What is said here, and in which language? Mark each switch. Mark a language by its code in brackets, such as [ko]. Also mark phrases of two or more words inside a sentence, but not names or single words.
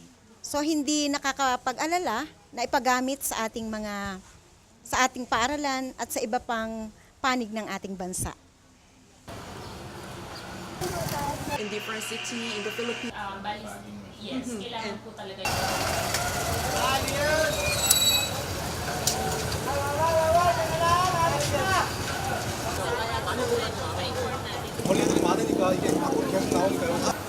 [tl] So hindi nakakapag-alala na ipagamit sa ating paaralan at sa iba pang panig ng ating bansa. [en] In different city in the Philippines. [tl] Yes, kailangan po talaga yun. [ko] 벌레들이 많으니까 이게 밖으로 계속 나오니까요.